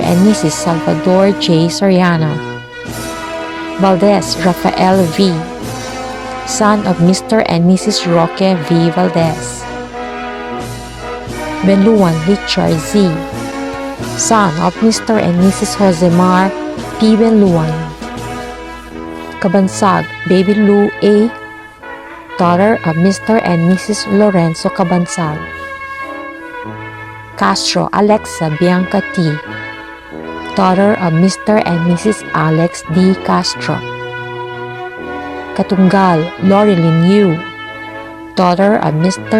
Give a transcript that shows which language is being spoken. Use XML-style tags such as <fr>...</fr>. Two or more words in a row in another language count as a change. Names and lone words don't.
<en>and Mrs. Salvador J. Soriano. Valdez Rafael V., son of Mr. and Mrs. Roque V. Valdez. Benluan Richard Z., son of Mr. and Mrs. Josemar P. Benluan. Cabansag Baby Lou A., daughter of Mr. and Mrs. Lorenzo Cabansag. Castro Alexa Bianca T., daughter of Mr. and Mrs. Alex D. Castro. Katungal Lorilyn Yu, daughter of Mr.</en>